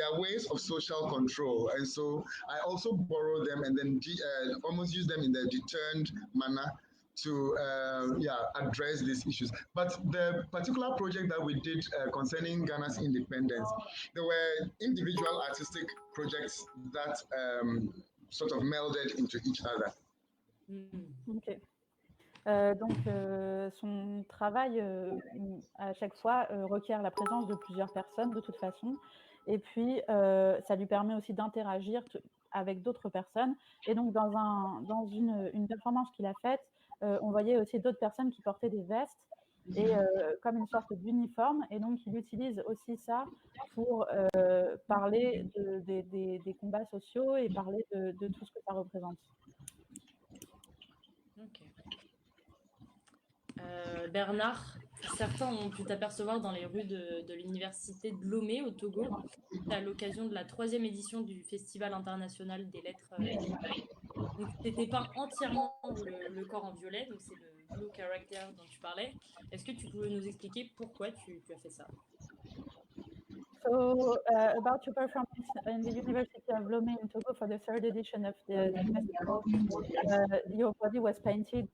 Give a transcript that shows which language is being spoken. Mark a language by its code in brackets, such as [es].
[en] There are ways of social control. And so I also borrow them and then almost use them in the deterrent manner to address these issues. But the particular project that we did concerning Ghana's independence, there were individual artistic projects that sort of melded into each other. Ok. [fr] Donc, son travail, à chaque fois, requiert la présence de plusieurs personnes de toute façon. Et puis, ça lui permet aussi d'interagir avec d'autres personnes. Et donc, dans une performance qu'il a faite, on voyait aussi d'autres personnes qui portaient des vestes et comme une sorte d'uniforme. Et donc, il utilise aussi ça pour parler des combats sociaux et parler de tout ce que ça représente. Ok. Bernard, certains ont pu t'apercevoir dans les rues de l'université de Lomé au Togo à l'occasion de la 3e édition du Festival international des lettres. Donc, tu étais peint entièrement le corps en violet, donc c'est le [en] blue character [fr] dont tu parlais. Est-ce que tu pouvais nous expliquer pourquoi tu as fait ça? [en] So, about your performance in the University of Lomé in Togo for the 3rd edition of the festival, your body was painted.